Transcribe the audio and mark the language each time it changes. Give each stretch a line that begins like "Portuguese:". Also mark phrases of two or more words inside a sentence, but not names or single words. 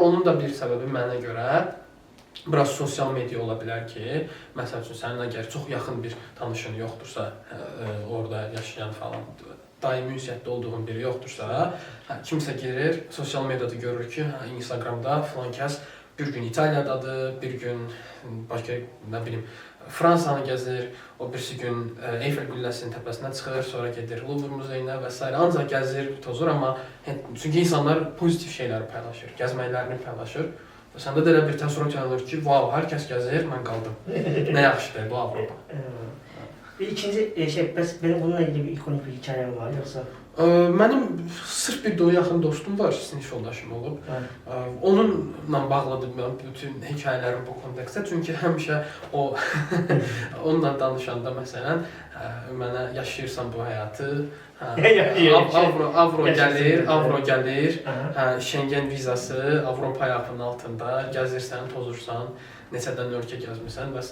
Azerbaijani: Onun da bir səbəbi mənə görə biraz sosial media ola bilər ki, məsəl üçün sənin əgər çox yaxın bir tanışın yoxdursa, orada yaşayan falan, daimi ünsiyyətdə olduğun biri yoxdursa, kimsə girir, sosial mediada görür ki, Instagramda filan kəs bir gün İtaliyadadır, bir gün başqa, nə bilim, Fransanı gəzir, o birisi gün Eyfel qülləsinin təpəsinə çıxır, sonra gedir Louvre muzeyinə və s. Ancaq gəzir, tozur, amma çünki insanlar pozitiv şeyləri paylaşır, gəzməklərini paylaşır. Səndə də elə bir təəssürat yaranır ki, vau, hər kəs gəzir, mən qaldım. Nə yaxşıdır bu Avropa.
Turkish: Bir ikinci şey, bəs benim bununla ilgili bir ikonik bir hikayem var,
Azerbaijani: yoxsa? Mənim sırf bir yaxın dostum var, sinif yoldaşım olub. Onunla bağlıdır mən bütün hekayələrim bu kontekstdə. Çünki həmişə o onunla danışanda məsələn mənə yaşayırsan bu həyatı, avro gəlir, Schengen vizası, Avropa ayağının altında gəzirsən, tozursan, neçədən ölkə gəzmirsən və s.